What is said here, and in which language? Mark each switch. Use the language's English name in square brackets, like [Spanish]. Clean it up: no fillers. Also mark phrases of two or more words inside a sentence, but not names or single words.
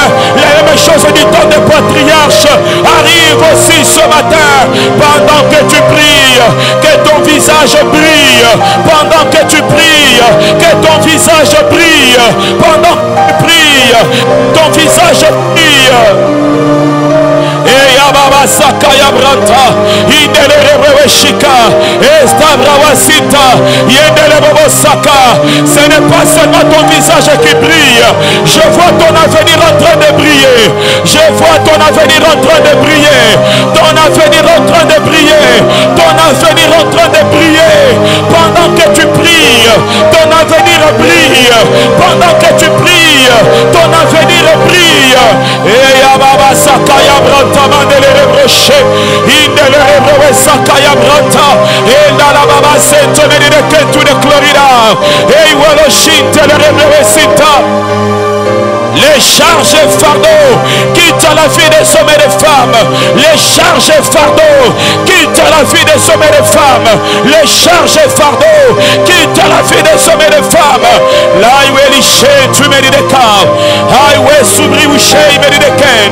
[French] Les mêmes choses du temps des patriarches arrivent aussi ce matin. Pendant que tu pries, que ton visage brille. Pendant que tu pries, que ton visage brille. Pendant que tu pries, ton visage brille. Et Yababa Sakaya Branta, Indele Rebeshika, Estabrawasita, Yendele Bobosaka. Ce n'est pas seulement ton visage qui brille. Je vois ton avenir en train de briller. Je vois ton avenir en train de briller. Ton avenir en train de briller. Ton avenir en train de briller. Pendant que ton avenir brille. Et Yababa Sakaya Branta Mandele Rocher, Indele Rebre Sakaya Branta, et Nalababa Sentomeni de Kentu de Clorida, et Waloshinta de Rebre Sita. Les charges et fardeaux quittent la vie des hommes et des femmes. Les charges et fardeaux quittent la vie des hommes et des femmes. Les charges et fardeaux quittent la vie des hommes et des femmes. Highway Liché, tu mérites des cas. Highway Subri Wiché, mérites des ken.